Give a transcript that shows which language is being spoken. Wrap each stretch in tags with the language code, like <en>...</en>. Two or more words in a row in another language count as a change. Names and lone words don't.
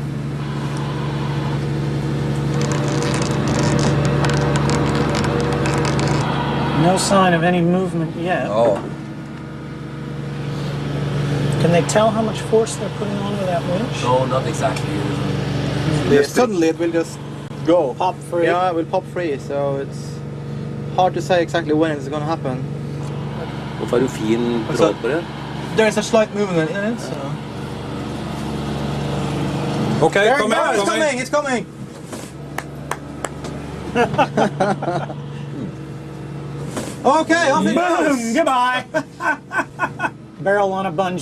<en>No sign of any movement yet. Oh. Can they tell how much force they're putting onto that winch? No, not exactly. Suddenly it will just go. Pop free? Yeah, it will pop free, so it's hard to say exactly when it's going to happen.</en> <no>Hvorfor har du fin tråd på det?</no> <en>There is a slight movement in it, so... Okay, There come it goes, in, it's coming! Okay, off it goes! Boom! Goodbye! Barrel on a bungee.</en>